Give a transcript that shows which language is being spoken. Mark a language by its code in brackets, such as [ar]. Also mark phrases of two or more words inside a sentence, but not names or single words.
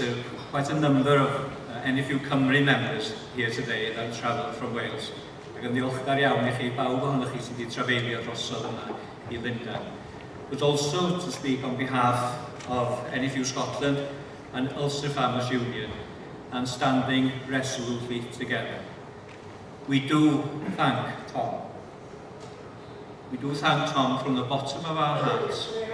[en] there are quite a number of NFU Cymru members here today that have travelled from Wales, [cy] ac yn ddiolchgar iawn I chi bawb ohonoch chi sydd wedi trafeilio drosodd yma I Lundain, [en] but also to speak on behalf of NFU Scotland and Ulster Farmers Union and standing resolutely together. We do thank Tom. We do thank Tom from the bottom of our hearts.